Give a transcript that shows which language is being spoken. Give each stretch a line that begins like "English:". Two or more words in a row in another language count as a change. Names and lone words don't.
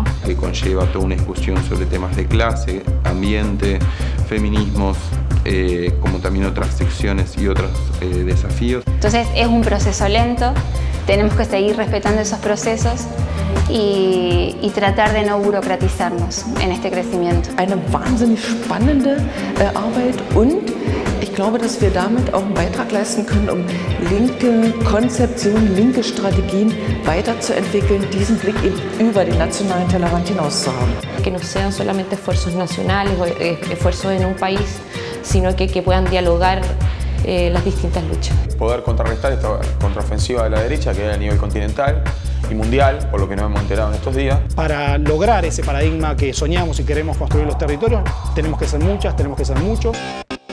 Spanish: Que conlleva toda una discusión sobre temas de clase, ambiente, feminismos, como también otras secciones y otros desafíos. Entonces es un proceso lento, tenemos que seguir respetando esos procesos y tratar de no burocratizarnos en este crecimiento.
German: Eine wahnsinnig spannende Arbeit und ich glaube, dass wir damit auch einen Beitrag leisten können, um linke Konzeptionen, linke Strategien weiterzuentwickeln, diesen Blick eben über den nationalen Tellerrand hinaus zu haben.
Spanish: Que no sean solamente esfuerzos nacionales o esfuerzos en un país, sino que puedan dialogar las distintas luchas. Poder contrarrestar esta contraofensiva de la derecha que hay a nivel continental y mundial, por lo que nos hemos enterado en estos días. Para lograr ese paradigma que soñamos y queremos construir los territorios, tenemos que ser muchas, tenemos que ser muchos.